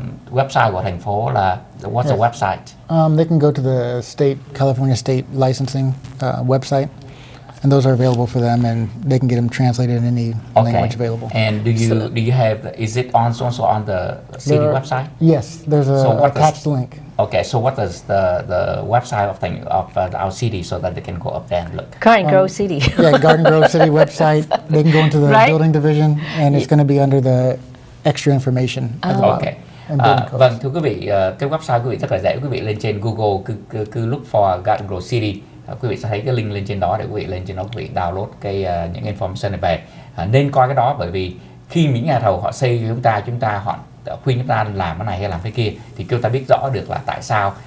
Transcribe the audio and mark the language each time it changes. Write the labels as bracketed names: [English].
[Vietnamese] Website của thành phố là [English] what's the website? They can go to the California State Licensing website, and those are available for them, and they can get them translated in any language available. And do you have? Is it also on the city website? Yes, there's a attached link. Okay, so what is the website of our city so that they can go up there and look? Garden Grove City. Yeah, Garden Grove City website. They can go into the building division, and it's going to be under the extra information. Okay. [Vietnamese] Vâng, thưa quý vị, cái website quý vị rất là dễ. Quý vị lên trên Google cứ [English] look for [Vietnamese] Garden Grove City. Quý vị sẽ thấy cái link lên trên đó, để quý vị lên trên đó quý vị download những information này về. Nên coi cái đó, bởi vì khi những nhà thầu họ xây cho chúng ta họ khuyên chúng ta làm cái này hay làm cái kia, thì chúng ta biết rõ được là tại sao.